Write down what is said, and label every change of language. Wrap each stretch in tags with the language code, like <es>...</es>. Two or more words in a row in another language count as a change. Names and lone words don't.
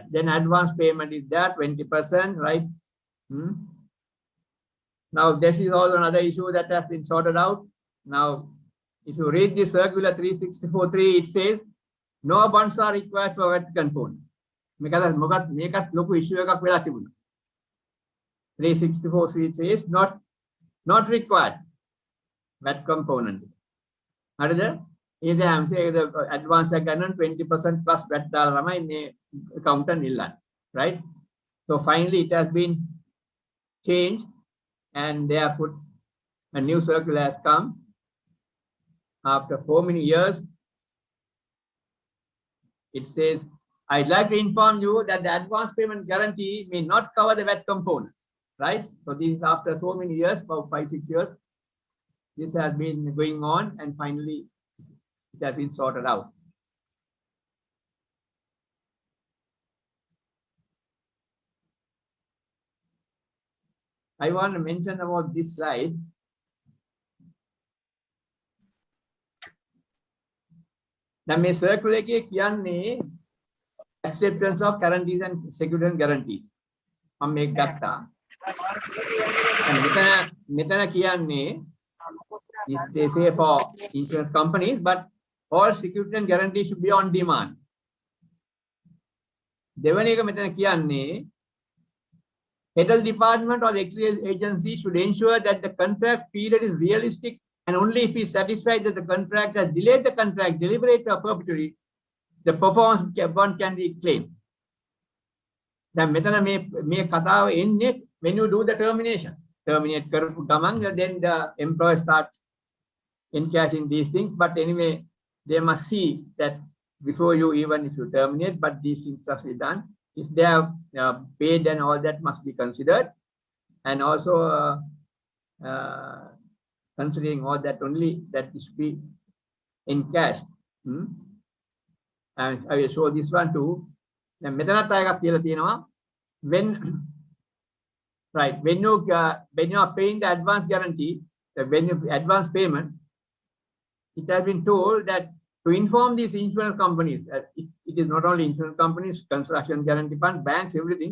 <en>Then advance payment is that 20%, right? Now this is also another issue that has been sorted out. Now, if you read the circular 364.3, it says no bonds are required for VAT component.</en> <si>Because මේකත් ලොකු issue එකක් වෙලා තිබුණා.</si> <en>364 says not required VAT component. හරිද? Either I'm saying the advance ගන්න 20% plus VAT</en> <si>දාලා තමයි මේ</si> <en>accountant ඉල්ලන්නේ, right? So finally it has been changed and they have put a new circular has come after so many years. It says, I'd like to inform you that the advance payment guarantee may not cover the VAT component, right? So this is after so many years, about 5-6 years. This has been going on and finally it has been sorted out. I want to mention about this slide.</en> <si>දැන් මේ circular එකේ කියන්නේ</si> <en>acceptance of guarantees and security guarantees.</en> <si>මම මේක ගත්තා. මෙතන කියන්නේ</si> <en>they say for insurance companies, but all security and guarantees should be on demand.</en> <si>දෙවෙනි එක මෙතන කියන්නේ</si> <en>Federal Department or the exchange agency should ensure that the contract period is realistic and only if he is satisfied that the contract has delayed the contract deliberate or perpetually, the performance one can be claimed.</en> <si>දැන් මෙතන මේ කතාව එන්නේ</si> <en>when you do the termination. Terminate</en> <si>කරපු ගමන්</si> <en>then the employer start encashing these things. But anyway, they must see that before you even if you terminate, but these things must be done. If they have paid and all that must be considered, and also considering all that only that should be encashed And I will show this one too. Then</en> <si>මෙතනත් අයයක් කියලා තියෙනවා</si> <en>when right when you are paying the advance guarantee, when you advance payment, it has been told that to inform these insurance companies, it is not only insurance companies, construction guarantee fund, banks, everything.</en>